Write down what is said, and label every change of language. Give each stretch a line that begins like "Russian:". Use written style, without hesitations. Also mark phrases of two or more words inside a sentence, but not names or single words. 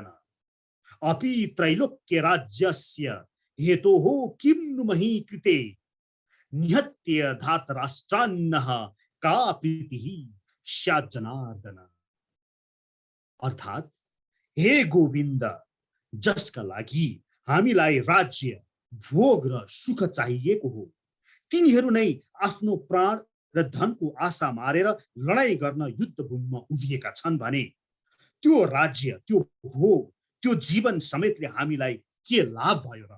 Sanskrit: अपि त्रैलोक्य राज्यस्य हेतोः किं नु मही कृते निहत्य धार्तराष्ट्रान्नः का प्रीतिः स्यात् जनार्दन।
Nepali: अर्थात् हे गोविन्द, जसका लागि हामीलाई राज्य, भोग र सुख चाहिएको हो, तिनीहरू नै आफ्नो प्राण र धनको आशा मारेर लडाई गर्न युद्ध भूमिमा उभिएका छन् भने त्यो राज्य, त्यो भोग, त्यो जीवन समेतले हामीलाई के लाभ भयो र?